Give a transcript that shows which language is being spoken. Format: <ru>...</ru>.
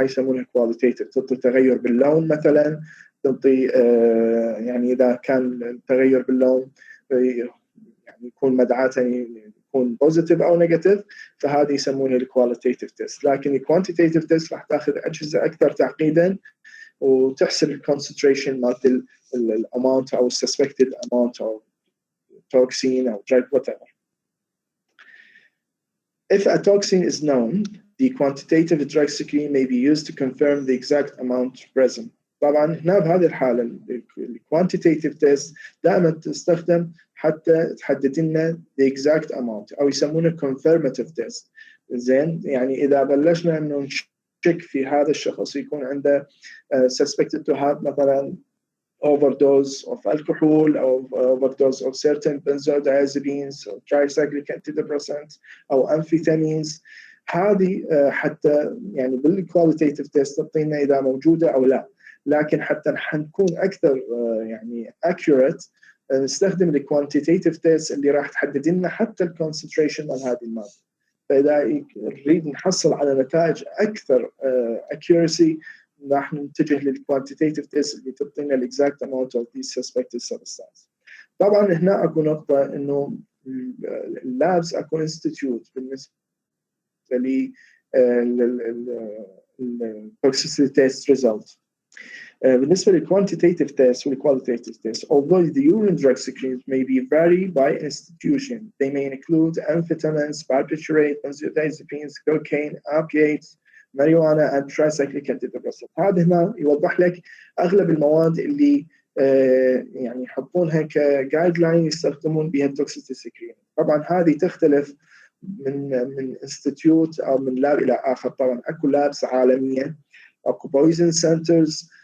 <ar>هاي يسمونها كواليتيف، تعطي تغير باللون مثلا، تعطي يعني اذا كان تغير باللون يعني يكون مدعاته يكون بوزيتيف او نيجاتيف، فهذه يسمونها الكواليتيف تيست. لكن الكوانتيتيف تيست راح تاخذ اجهزه اكثر تعقيدا وتحسب الكونسنتريشن مالت الاماونت او السسبكتد اماونت او</ar> <en>toxin or drug, whatever. If a toxin is known, the quantitative drug screen may be used to confirm the exact amount present.</en> <ar>طبعا هنا بهذه الحالة ال quantitative test دائما تستخدم حتى تحدد لنا</ar> <en>the exact amount،</en> <ar>أو يسمونه</ar> <en>confirmative test.</en> <ar>زين، يعني إذا بلشنا إنه نشك في هذا الشخص يكون عنده</ar> <en>suspected to have</en> <ar>مثلا</ar> <en>overdose of alcohol or overdose of certain benzodiazepines or tricyclic antidepressants</en> <ar>أو</ar> <en>amphetamines،</en> <ar>هذه حتى يعني بالكواليتيف تيست تعطينا إذا موجودة أو لا. لكن حتى نكون أكثر يعني accurate نستخدم الكوانتيتيف تيست اللي راح تحدد لنا حتى الكونسنتريشن مال هذه المادة. فإذا نريد نحصل على نتائج أكثر accuracy راح نتجه للكوانتيتيف تيست اللي تعطينا الاكزاكت اماونت اوف ذيس سسبكتد سبستانس. طبعا هنا اكو نقطه انه اللابس اكو انستيتيوت بالنسبه لل</ar> <en>toxicity test result.</en> <ar>بالنسبه للquantitative test والqualitative test,</ar> <en>although the urine drug screens may be vary by institution, they may include amphetamines, barbiturates, benzodiazepines, cocaine, opiates, marijuana and tricyclic antidepressants.</en> <ar>هذا هنا يوضح لك اغلب المواد اللي يعني يحطونها كجايد لاين يستخدمون بها التوكسيستي سكرين. طبعا هذه تختلف من انستيتيوت او من لاب الى اخر. طبعا اكو لابس عالميه، اكو بويزن سنترز.</ar>